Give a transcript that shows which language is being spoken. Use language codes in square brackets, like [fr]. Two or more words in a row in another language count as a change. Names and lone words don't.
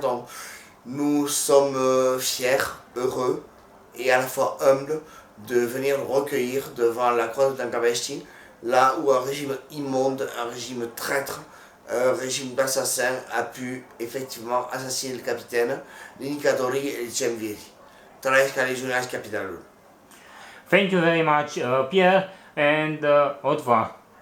[fr] Donc, nous sommes fiers, heureux et à la fois humbles de venir le recueillir devant la croix d'Angabesti, là où un régime immonde, un régime traître, un régime d'assassins a pu effectivement assassiner le capitaine, l'Inicadori et le Cemvieri. [ro] Trăiască legionarii capitalului. [en] Thank you very much, Pierre, and [fr] au revoir.